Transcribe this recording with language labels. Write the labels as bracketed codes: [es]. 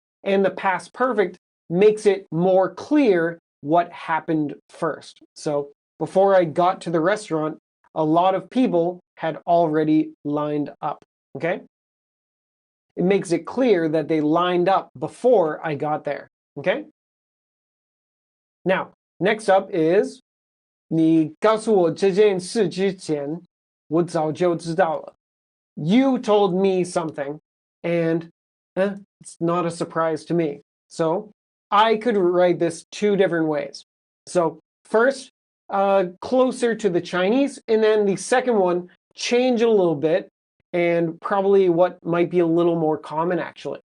[en] And the past perfect makes it more clear what happened first. So before I got to the restaurant, a lot of people had already lined up, okay? It makes it clear that they lined up before I got there, okay? Now, next up is [zh] 你告诉我这件事之前，我早就知道了. [en] You told me something, and it's not a surprise to me. So I could write this two different ways. So first, closer to the Chinese, and then the second one, change it a little bit, and probably what might be a little more common, actually.